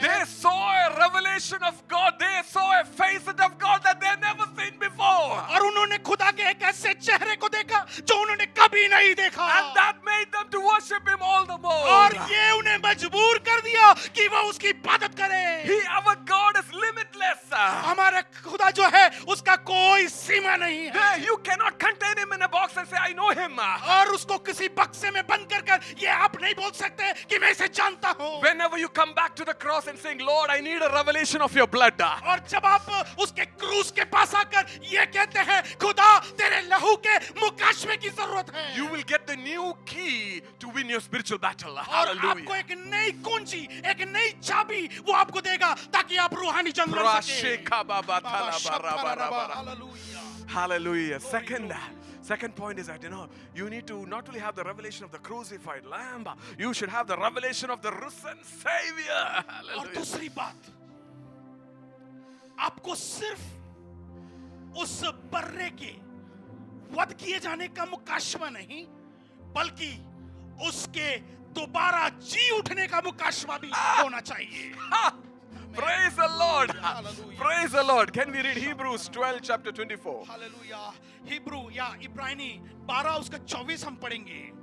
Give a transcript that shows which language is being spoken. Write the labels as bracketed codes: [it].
[en] they saw a revelation of God. They saw a facet of God that they had never seen before. [hi] और उन्होंने खुदा के एक ऐसे चेहरे को देखा जो उन्होंने कभी नहीं देखा। [en] And that made them to worship Him all the more. [hi] और ये उन्हें मजबूर कर दिया कि वो उसकी इबादत करें। [en] Our God is limitless. [hi] हमारा खुदा जो है उसका कोई सीमा नहीं है। [en] You cannot contain Him in a box and say, I know Him. [hi] और उसको किसी बक्से में बंद कर ये आप नहीं बोल सकते कि मैं इसे जानता हूँ। [en] Whenever you come back to the cross and saying, Lord, I need a revelation of your blood. [hi] और जब आप उसके क्रूस के पास आकर ये कहते हैं खुदा तेरे लहू के मुकाशवे की जरूरत है, [en] You will get the new key to win your spiritual battle. [hi] और [en] Hallelujah. [hi] आपको एक नई कुंजी, एक नई चाबी वो आपको देगा ताकि आप रूहानी जंग लड़ सकें। Hallelujah. [en] Hallelujah. Second point is that, you need to not only have the revelation of the crucified Lamb, you should have the revelation of the risen Savior. [hi] और [en] Hallelujah. [hi] दूसरी बात, आपको सिर्फ उस बर्रे के वध किए जाने का मुकाशवा नहीं, बल्कि उसके दोबारा जी उठने का मुकाशवा भी होना चाहिए। [en] Praise the Lord. Hallelujah. Praise the Lord. Can we read Hebrews 12 chapter 24? [hi] Hallelujah. Hebrew या इब्रानी 12 उसका 24 हम पढ़ेंगे।